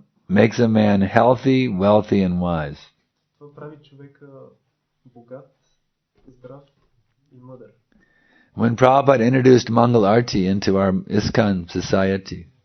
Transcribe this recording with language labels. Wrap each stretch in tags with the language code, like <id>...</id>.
<en>Makes a man healthy, wealthy and wise.</en> <bg>Това прави човека богат, здрав и мъдър.</bg> <en>When Prabhupada introduced Mangal Arti into our ISKCON society,</en>